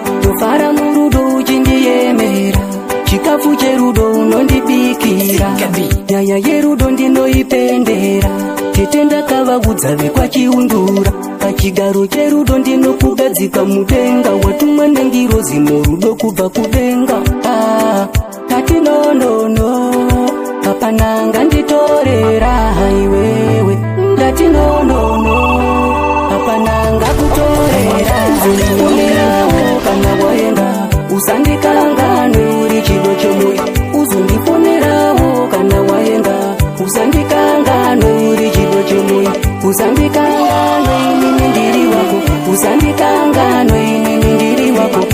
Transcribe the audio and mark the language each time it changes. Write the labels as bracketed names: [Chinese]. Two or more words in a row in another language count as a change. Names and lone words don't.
[Shona] Tofara murudo, uchindiemera. Chikafu cherudo unondibikira. Nyaya yerudo ndinoipendera. Tete ndakavaudza vekwachiundura. Pachigaro cherudo ndinokugadzika mudenga. Watumwa ndangirozi murudo kubva kudenga. Ah, tati [English] no, no, no. [Shona] Papa nanga nditorera, haiwewe. Ndati [English] no, no, no. [Shona] Hapana angakutorera. Usafunirawo kana waenda. Usandikanganwe uri chido chemoyo. Uzondifonerawo kana waenda. Usandikanganwe uri chido chemoyo. Usandikanganwe inini ndiri wako. Usandikanganwe inini ndiri wako.